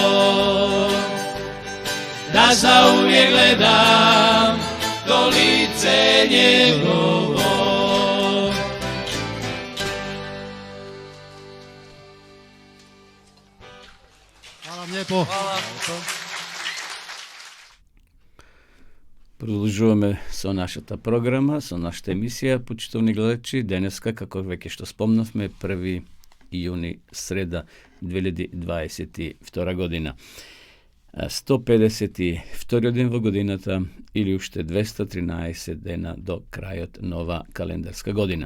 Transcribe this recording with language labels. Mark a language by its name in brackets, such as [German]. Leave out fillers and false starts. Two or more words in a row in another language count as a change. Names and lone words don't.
[Croatian] Da zauvijek gledam to lice njegovo. Hvala vam lijepo. [Macedonian] Продолжуваме со нашата програма, со нашата емисија, почитувани гледачи. Денеска, како веќе што спомнавме, 1 јуни, среда 2022 година. 152 ден во годината или уште 213 дена до крајот нова календарска година.